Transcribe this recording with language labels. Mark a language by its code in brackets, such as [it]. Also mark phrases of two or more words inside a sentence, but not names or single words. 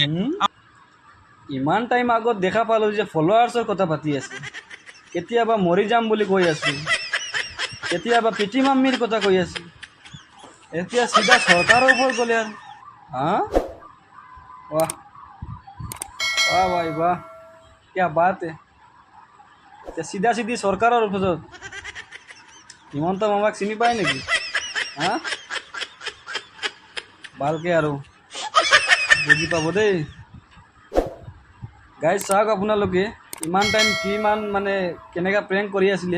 [as] ইমান টাইম আগত দেখা পালো যে ফলোৱাৰ্ছৰ কথা পাতি আছে কেতিয়াবা মৰি যাম বুলি কৈ আছো কেতিয়াবা পিটি মাম্মিৰ কথা কৈ আছো এতিয়া চিধা চৰকাৰৰ ওপৰত গ'লে আৰু হা বাহ বাহ ভাই বাহ [hi] क्या बात है सीधा सीधी सरकारों [as] হিমন্ত মামাক চিনি পায় নেকি হা ভালকে আৰু বুজি পাব দেই গাইজ চাওক আপোনালোকে ইমান টাইম কিমান মানে কেনেকৈ প্ৰেংক কৰি আছিলে